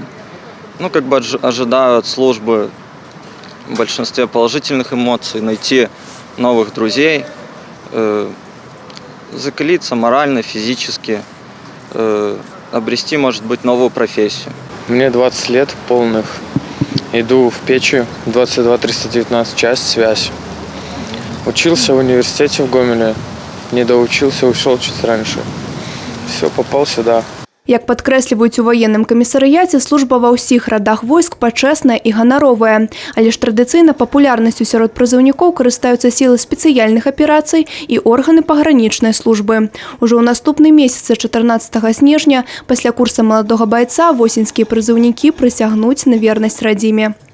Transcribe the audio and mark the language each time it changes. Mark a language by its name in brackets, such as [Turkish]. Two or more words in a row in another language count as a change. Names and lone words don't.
[Russian] Как бы ожидаю от службы в большинстве положительных эмоций, найти новых друзей, закалиться морально, физически, обрести, может быть, новую профессию. Мне 20 лет полных. Иду в Печи, 22-319, часть связь. Учился в университете в Гомеле, не доучился, ушел чуть раньше. Все, попал сюда. [Belarusian] Як падкрэсліваюць у ваенным камісарыяце, служба ва ўсіх радах войск пачэсная і ганаровая. Але ж традыцыйна папулярнасцю сярод прызыўнікоў карыстаюцца сілы спецыяльных аперацый і органы пагранічнай службы. Ужо ў наступны месяц, 14 снежня, пасля курса маладога байца, восеньскія прызыўнікі прысягнуць на вернасць радзіме.